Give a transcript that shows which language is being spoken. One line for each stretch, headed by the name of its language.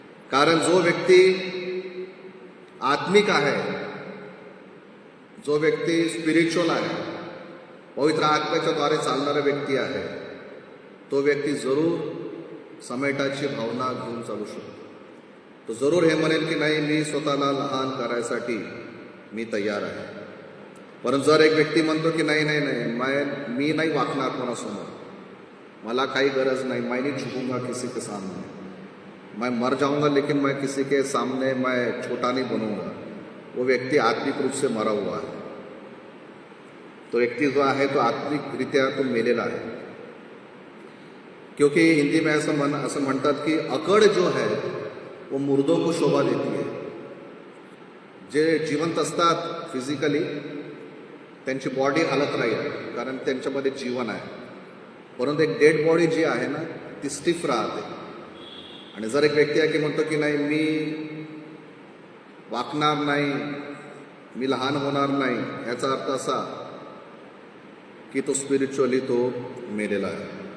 Marathi: कारण जो व्यक्ती आत्मिक आहे, जो व्यक्ती स्पिरिच्युअल आहे, पवित्र आत्म्याच्या द्वारे चालणारा व्यक्ती आहे, तो व्यक्ती जरूर समेटाची भावना घेऊन चालू शकतो. तो जरूर हे म्हणेल की नाही, मी स्वतःला लहान करायसाठी मी तयार आहे. परंतु जर एक व्यक्ती म्हणतो की नाही नाही नाही, मी नाही वाकणार कोणासमोर, मला काही गरज
Hindi: नहीं, मैं नहीं झुकूंगा किसी के सामने, मैं मर जाऊंगा लेकिन मैं किसी के सामने मैं छोटा नहीं बनूंगा, वो व्यक्ति आत्मिक रूप से मरा हुआ है.
Marathi: तो व्यक्ति जो है तो आत्मिकरित्या तो मेलेला है.
Hindi: क्योंकि हिंदी में
Marathi: असं म्हणतात की
Hindi: अकड़ जो है वो मुर्दों को शोभा देती है.
Marathi: जे जिवंत असतात फिजिकली, त्यांची बॉडी हालत राहील कारण त्यांच्यामध्ये जीवन आहे, परंतु एक डेड बॉडी जी आहे ना, ती स्टिफ राहते. आणि जर एक व्यक्ती आहे की म्हणतो की नाही, मी वाकणार नाही, मी लहान होणार नाही, याचा अर्थ असा की तो स्पिरिच्युअली तो मेलेला आहे.